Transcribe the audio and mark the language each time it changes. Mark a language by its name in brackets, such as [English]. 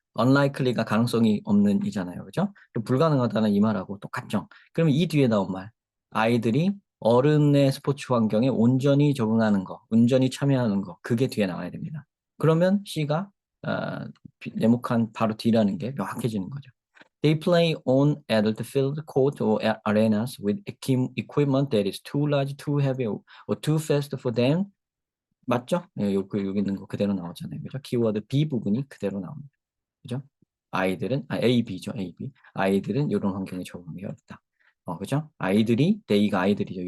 [Korean] unlikely가 가능성이 없는 이잖아요. 그죠? 불가능하다는 이 말하고 똑같죠? 그러면 이 뒤에 나온 말. 아이들이 어른의 스포츠 환경에 온전히 적응하는 거, 온전히 참여하는 거, 그게 뒤에 나와야 됩니다. 그러면 C가 네모칸 바로 D라는 게 명확해지는 거죠. [English] They play on adult field, court, or arenas with equipment that is too large, too heavy, or too fast for them. [Korean] 맞죠? 예, 여기 있는 거 그대로 나오잖아요. 그죠? 키워드 B 부분이 그대로 나옵니다. 그죠? 아이들은, A, B죠, A, B. 아이들은 이런 환경에 적응하기 어렵다. 그죠? 아이들이, they가 아이들이죠.